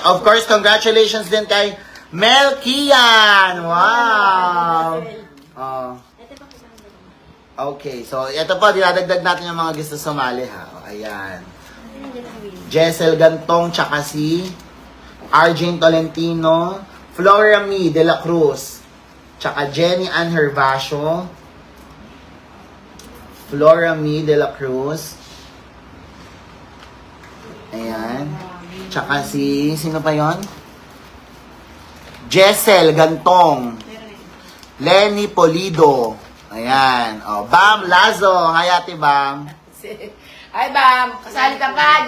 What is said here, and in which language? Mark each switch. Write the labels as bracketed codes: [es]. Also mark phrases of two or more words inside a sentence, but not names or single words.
[en] Of course, [tl] congratulations din kay Mel Kian. Wow! Oh. Okay, so ito po, dinadagdag natin yung mga gusto sumali ha. O, ayan. Jessel Gantong, tsaka si Arjun Tolentino, Flora Mi de la Cruz, tsaka Jenny Ann Hervasio, Flora Mi de la Cruz, ayan, tsaka sino pa yon? Jessel Gantong, Lenny Polido, ayan, o, Bam Lazo, hi Ate Bam. Ay, Bam, kasali ka pa.